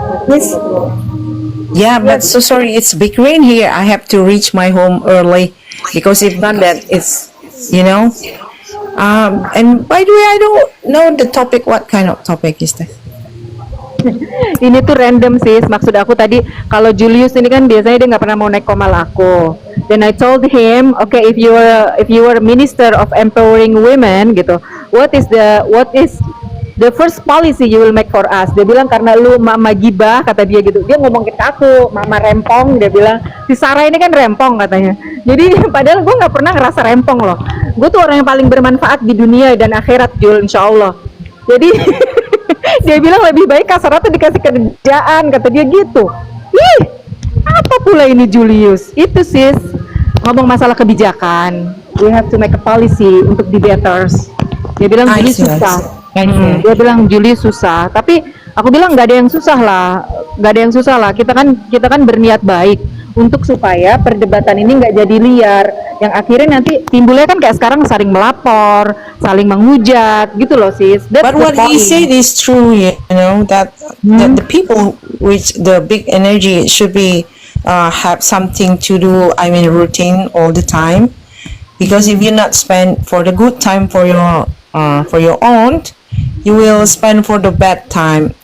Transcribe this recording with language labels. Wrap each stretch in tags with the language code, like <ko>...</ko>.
<en>Yes. Yeah, but so sorry, it's big rain here. I have to reach my home early because if not that, it's, you know. And by the way, I don't know the topic. What kind of topic is that?</en> <id>Ini tuh random sis, maksud aku tadi kalau Julius ini kan biasanya dia nggak pernah mau naik komal aku.</id> <en>Then I told him, okay, if you were minister of empowering women gitu, what is the first policy you will make for us?</en> <id>Dia bilang karena lu mama gibah, kata dia gitu. Dia ngomong ke aku, mama rempong, dia bilang si Sarah ini kan rempong katanya. Jadi padahal gue nggak pernah ngerasa rempong loh. Gue tuh orang yang paling bermanfaat di dunia dan akhirat Jul, insya Allah. Jadi dia bilang lebih baik kasar tuh dikasih kerjaan, kata dia gitu. Ih, apa pula ini Julius? Itu sis, ngomong masalah kebijakan.</id> <en>We have to make a policy</en> <id>untuk</id> <en>debaters.</en> <id>Dia bilang Julius susah. Dia bilang Julius susah. Tapi aku bilang nggak ada yang susah lah. Kita kan berniat baik untuk supaya perdebatan ini nggak jadi liar, yang akhirnya nanti timbulnya kan kayak sekarang saling melapor, saling menghujat gitu loh sis.</id> <en>But what he said is true, you know, that the people with the big energy should be have something to do. I mean, routine all the time, because if you not spend for the good time for your own, you will spend for the bad time.</en>